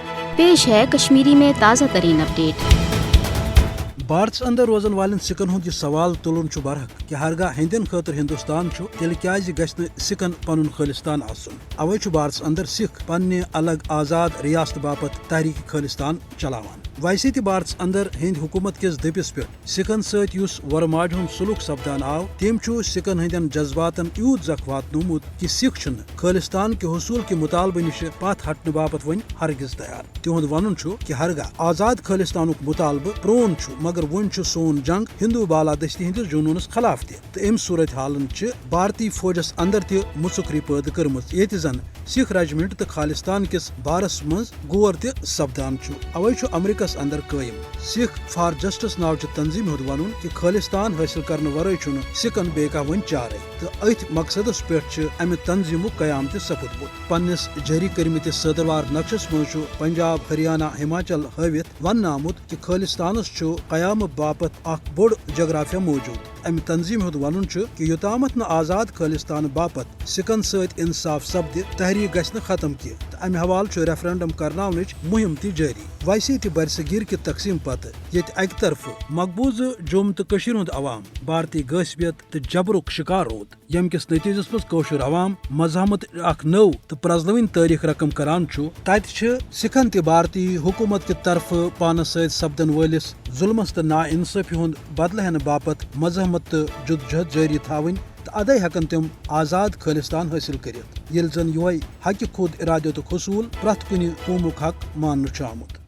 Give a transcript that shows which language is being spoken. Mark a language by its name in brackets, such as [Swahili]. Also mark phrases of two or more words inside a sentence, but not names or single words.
[Urdu] پیش ہے کشمیری میں تازہ ترین اپڈیٹ۔ [Kashmiri] بھارتس اندر روزن والن سکن ہند یہ سوال تلن برحق کہ ہرگاہ ہندین خاطر ہندوستان تیل کیاز گژھِ سکن پن خالستان آسن۔ اوے بھارتس اندر سکھ پنہ الگ آزاد ریاست باپت تحریک خالستان چلاوان۔ ویسے تہ بھارتس اندر ہند حکومت کس دپس پہ سکن ست یس ورماڑ ہند سلوک سپدان آو تم سکن ہندین جذباتن یوت زخ واتنومت کہ سکھ چھن خالستان کے حصول کے مطالبہ نش پت ہٹنے باپت ون ہرگز تیار۔ تہد ون کہ ہرگاہ آزاد خالستان مطالبہ پرون مگر ون سون جنگ ہندو بالادستی ہندس جنونس خلاف تہ ام صورت حالن بھارتی فوجس اندر تہ مصکری پید کرمت یت زن سکھ ریجمنٹ تو خالستان کس بارس مز غور تہ سپدان۔ اوے امریکس اندر قائم سکھ فار جسٹس ناو تنظیم ہند ون کہ خالستان حاصل کرنے ورائے سکن بیہ ون چارے تو ات مقصدس پہ امہ تنظیم قیام تہ سپدمت۔ پنس جاری کرمتس صدروار نقشس مز پنجاب ہریانہ ہماچل ہاوت ون آمت کہ خالستانس قیام باپت اخ بوڑ جغرافیہ موجود۔ امہ تنظیم ہند ون کہ یوتامت نہ آزاد خالستان باپت سکن ست انصاف سپد تحریک گھس ختم کی امہ حوالہ ریفرنڈم کرناونچ مہم تہ جاری۔ ویسے تہ برصغیر کہ تقسیم پتہ یت اکہ طرف مقبوضہ جوم تو کشیر ہند عوام بھارتی غصبیت تو جبرک شکار رود یم کس نتیجس مز کوشر عوام مزاحمت اخ نو تو پرزلوین تاریخ رقم کران تت سکھن تہ بھارتی حکومت کہ طرف پانس ست سپدن ولس ظلمس تو نا انصافی ہند بدلہ ہینہ باپت مزاحمت تو جدوجہد جاری تھاون تو ادے ہیکن تم آزاد خالستان حاصل کرت یل زن یہ حق خود ارادت حصول پرت کنہ قومک حق ماننے آمت۔